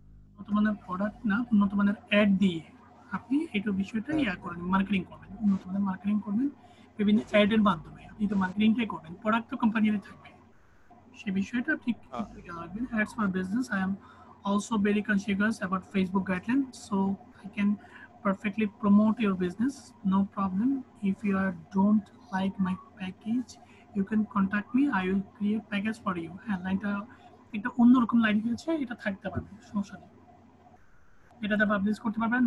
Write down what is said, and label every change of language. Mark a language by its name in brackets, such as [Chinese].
[Bangla] উন্নত মানের প্রোডাক্ট না, উন্নত মানের অ্যাড দিয়ে আপনি এই বিষয়টা মার্কেটিং করবেন, উন্নত মানের মার্কেটিং করবেন বিভিন্ন অ্যাডের মাধ্যমে। আপনি তো মার্কেটিংটাই করবেন, প্রোডাক্ট তো কোম্পানিতে থাকবে, সেই বিষয়টা আপনি খেয়াল রাখবেন। [English] Ads for business, I am also very conscious about Facebook guidelines, so I can perfectly promote your business, no problem. If you don't like my package, you can contact me, I will create package for you. [Bangla] হ্যাঁ, লাইনটা একটা অন্যরকম line হয়েছে, এটা থাকতে পারবে, সমস্যা নেই, এটাতে পাবলিশ করতে পারবেন।